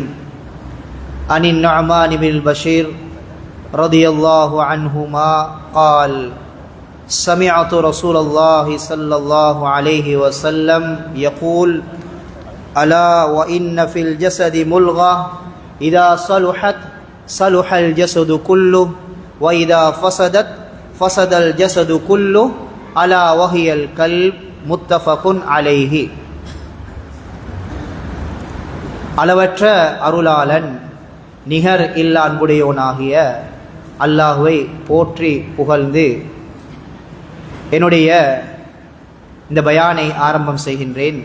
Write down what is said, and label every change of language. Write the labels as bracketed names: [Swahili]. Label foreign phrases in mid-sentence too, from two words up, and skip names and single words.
[Arabic] عن النعمان بن البشير رضي الله عنهما قال: سمعت رسول الله صلى الله عليه وسلم يقول: ألا وإن في الجسد ملغة إذا صلحت صلح الجسد كله وإذا فسدت فسد الجسد كله ألا وهي القلب. متفق عليه. [Tamil] அளவற்ற அருளாளன் நிகர் இல்லா அன்புடையோனாகிய அல்லாஹுவை போற்றி புகழ்ந்து என்னுடைய இந்த பயானை ஆரம்பம் செய்கின்றேன்.